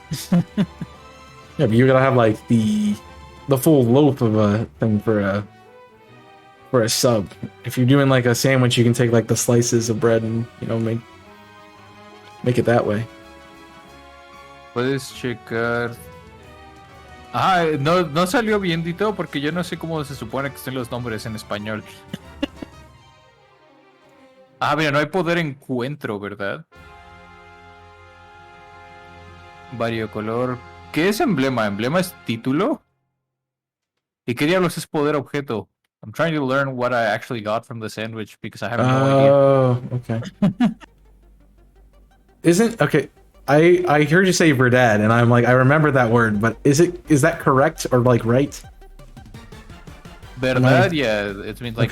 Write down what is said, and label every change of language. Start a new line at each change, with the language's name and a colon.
English: Yeah, but you're gonna have, like, the full loaf of a thing for a for a sub. If you're doing like a sandwich, you can take like the slices of bread and make it that way.
Spanish: Puedes checar. Ah, no salió bien, Dito, porque yo no sé cómo se supone que estén los nombres en español. Ah, mira, no hay poder encuentro, ¿verdad? Variocolor. ¿Qué es emblema? ¿Emblema es título? ¿Y qué diablos es poder objeto?
English: I'm trying to learn what I actually got from the sandwich because I have no idea. Oh, okay. Okay. I heard you say verdad, and I'm like, I remember that word, but is that correct or like right? Verdad, yeah, it means like